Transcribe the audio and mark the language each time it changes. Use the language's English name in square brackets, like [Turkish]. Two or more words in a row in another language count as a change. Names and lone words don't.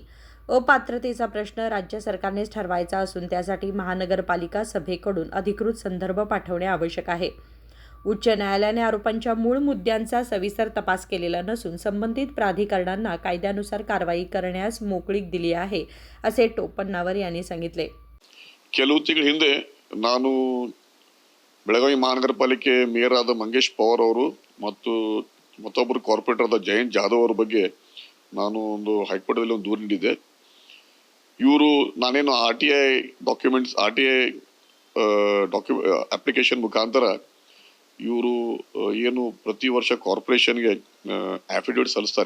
[Marathi] अपात्रतेचा प्रश्न राज्य सरकारनेच ठरवायचा असून त्यासाठी महानगरपालिका सभेकडून अधिकृत संदर्भ पाठवणे आवश्यक आहे. उच्च न्यायालयाने आरोपांच्या मूळ मुद्द्यांचा सविस्तर तपास केलेला नसून संबंधित प्राधिकरणांना कायद्यानुसार कारवाई करण्यास मोकळीक दिली आहे असे टोपणवर यांनी सांगितले. [Kannada] ಕೆಲವು ತಿಂಗಳ ಹಿಂದೆ ನಾನು ಬೆಳಗಾವಿ ಮಹಾನಗರ ಪಾಲಿಕೆ ಮೇಯರ್ ಆದ ಮಂಗೇಶ್ ಪವಾರ್ ಅವರು ಮತ್ತು ಮತ್ತೊಬ್ಬರು ಕಾರ್ಪೊರೇಟರ್ ಆದ ಜಯಂತ್ ಜಾಧವ್ ಅವರ ಬಗ್ಗೆ ನಾನು ಒಂದು ಹೈಕೋರ್ಟ್ನಲ್ಲಿ ಒಂದು ದೂರು ನೀಡಿದ್ದೆ. ಇವರು ನಾನೇನು [English] RTI documents application [Kannada] ಮುಖಾಂತರ ಇವರು ಏನು ಪ್ರತಿ ವರ್ಷ ಕಾರ್ಪೊರೇಷನ್ಗೆ ಅಫಿಡವಿಟ್ ಸಲ್ಲಿಸ್ತಾರೆ.